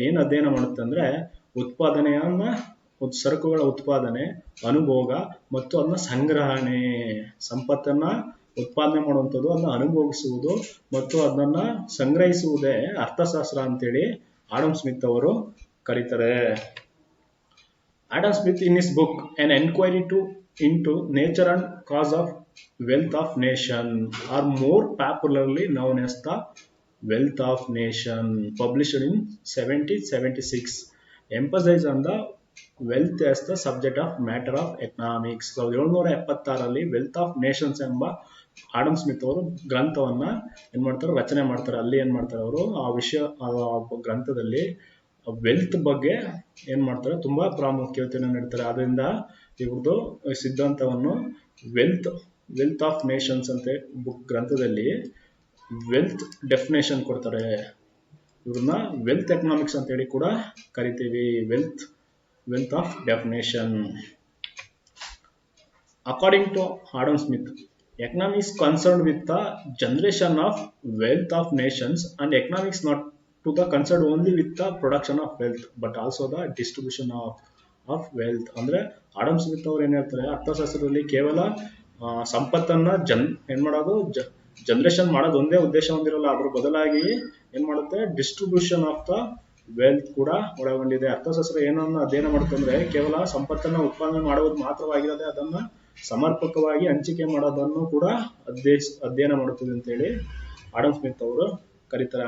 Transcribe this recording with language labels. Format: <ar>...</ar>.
<kn>ಏನ್ ಅಧ್ಯಯನ ಮಾಡುತ್ತೆ ಅಂದ್ರೆ ಉತ್ಪಾದನೆಯನ್ನ, ಸರಕುಗಳ ಉತ್ಪಾದನೆ, ಅನುಭೋಗ ಮತ್ತು ಅದನ್ನ ಸಂಗ್ರಹಣೆ, ಸಂಪತ್ತನ್ನ ಉತ್ಪಾದನೆ ಮಾಡುವಂಥದ್ದು, ಅದನ್ನ ಅನುಭೋಗಿಸುವುದು ಮತ್ತು ಅದನ್ನ ಸಂಗ್ರಹಿಸುವುದೇ ಅರ್ಥಶಾಸ್ತ್ರ ಅಂತೇಳಿ ಆಡಮ್ ಸ್ಮಿತ್ ಅವರು ಕರೀತಾರೆ.</kn> <en>Adam Smith in his book An Enquiry into Nature and Cause of Wealth of Nation, or more popularly known as the Wealth of Nation, published in 1776, emphasized on the wealth as the subject of matter of economics.</en> <kn>1776 wealth of Nations ಎಂಬ Adam Smith ಅವರು ಗ್ರಂಥವನ್ನ ಏನ್ ಮಾಡ್ತಾರೆ, ರಚನೆ ಮಾಡ್ತಾರೆ. ಅಲ್ಲಿ ಏನ್ ಮಾಡ್ತಾರೆ ಅವರು ಆ ಗ್ರಂಥದಲ್ಲಿ ವೆಲ್ತ್ ಬಗ್ಗೆ ಏನ್ ಮಾಡ್ತಾರೆ, ತುಂಬಾ ಪ್ರಾಮುಖ್ಯತೆಯನ್ನು ನೀಡ್ತಾರೆ. ಆದ್ರಿಂದ ಇವ್ರದ್ದು ಸಿದ್ಧಾಂತವನ್ನು ವೆಲ್ತ್ ಆಫ್ ನೇಷನ್ಸ್ ಅಂತ ಗ್ರಂಥದಲ್ಲಿ ವೆಲ್ತ್ ಡೆಫಿನೇಷನ್ ಕೊಡ್ತಾರೆ. ಇವ್ರನ್ನ ವೆಲ್ತ್ ಎಕನಾಮಿಕ್ಸ್ ಅಂತ ಹೇಳಿ ಕೂಡ ಕರಿತೀವಿ.</kn> <en>Wealth of definition. According to Adam Smith, economics concerned with the generation of wealth of nations, and economics not to the concerned only with the production of wealth but also the distribution of wealth.</en> <kn>ಅಂದ್ರೆ Adam Smith ಅವ್ರು ಏನ್ ಹೇಳ್ತಾರೆ, ಅರ್ಥಶಾಸ್ತ್ರದಲ್ಲಿ ಕೇವಲ ಸಂಪತ್ತನ್ನ ಏನ್ ಮಾಡೋದು, generation ಮಾಡೋದು ಒಂದೇ ಉದ್ದೇಶ ಹೊಂದಿರಲ್ಲ. ಅದ್ರ ಬದಲಾಗಿ ಏನ್ ಮಾಡುತ್ತೆ,</kn> <en>distribution of the</en> <kn>ವೆಲ್ತ್ ಕೂಡ ಒಳಗೊಂಡಿದೆ. ಅರ್ಥಶಾಸ್ತ್ರ ಏನನ್ನ ಅಧ್ಯಯನ ಮಾಡುತ್ತಂದ್ರೆ ಕೇವಲ ಸಂಪತ್ತನ್ನ ಉತ್ಪಾದನೆ ಮಾಡುವುದು ಮಾತ್ರವಾಗಿರದೆ ಅದನ್ನ ಸಮರ್ಪಕವಾಗಿ ಹಂಚಿಕೆ ಮಾಡೋದನ್ನು ಕೂಡ ಅಧ್ಯಯನ ಮಾಡುತ್ತದೆ ಅಂತೇಳಿ ಆಡಮ್ ಸ್ಮಿತ್ ಅವರು ಕರೀತಾರೆ.</kn>